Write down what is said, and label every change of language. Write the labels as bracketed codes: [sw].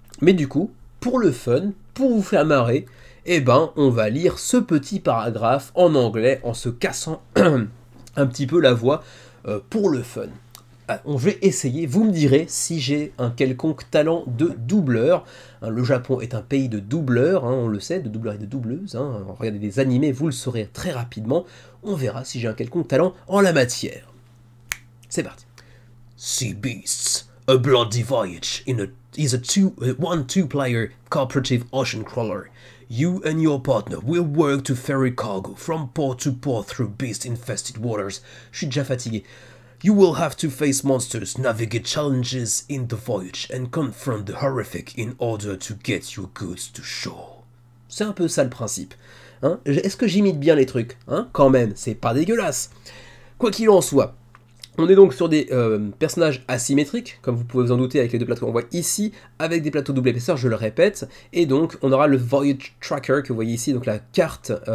[fr] Mais du coup, pour le fun, pour vous faire marrer, eh ben, on va lire ce petit paragraphe en anglais en se cassant un petit peu la voix pour le fun. On va essayer, vous me direz si j'ai un quelconque talent de doubleur. Le Japon est un pays de doubleurs, on le sait, de doubleurs et de doubleuses. Regardez des animés, vous le saurez très rapidement. On verra si j'ai un quelconque talent en la matière. C'est parti. [en] Sea Beasts, A Bloody Voyage is a 1-2 player cooperative ocean crawler. You and your partner will work to ferry cargo from port to port through beast-infested waters. [fr] Je suis déjà fatigué. [en] You will have to face monsters, navigate challenges in the voyage, and confront the horrific in order to get your goods to shore. [fr] C'est un peu ça le principe. Est-ce que j'imite bien les trucs? Quand même, c'est pas dégueulasse. Quoi qu'il en soit, on est donc sur des personnages asymétriques, comme vous pouvez vous en douter avec les 2 plateaux qu'on voit ici, avec des plateaux double épaisseur, je le répète, et donc on aura le Voyage Tracker que vous voyez ici, donc la carte